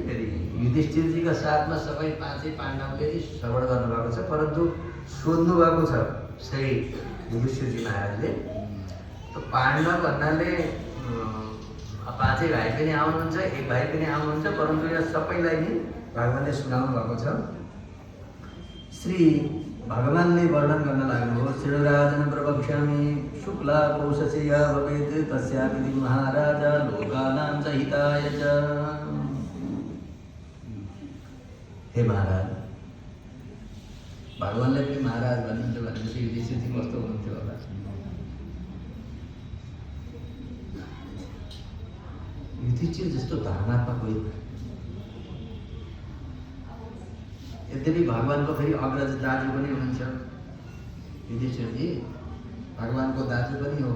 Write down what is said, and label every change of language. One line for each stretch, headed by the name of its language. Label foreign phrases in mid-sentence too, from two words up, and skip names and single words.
Nepali: फेरि युधिष्ठिरजीका साथमा सबै पाँचै पाण्डवले श्रवण गर्नुभएको छ, परन्तु सोध्नु भएको छ श्री युधिष्ठिरजी महाराजले। त पाण्डव भन्नाले पाँचै भाइ पनि आउनुहुन्छ, एक भाइ पनि आउनुहुन्छ, परन्तु यहाँ सबैलाई नै भगवान्ले सुनाउनु भएको छ। श्री भगवान्ले वर्णन गर्न लाग्नुभयो।
Sanskrit: श्रीराजन प्रवक्ष्यामि शुक्ला पौषसे या भवेत् तस्यापि महाराज लोकानां च हिताय च।
Nepali: हे महाराज, भगवान्ले पनि महाराज भन्नुहुन्छ भनेपछि युधिष्ठिरजी कस्तो हुनुहुन्थ्यो होला? युधिष्ठिर जस्तो धर्मात्मा कोही। यद्यपि भगवान्को फेरि अग्रज दाजु पनि हुनुहुन्छ युधिष्ठिरजी, भगवान्को दाजु पनि हो।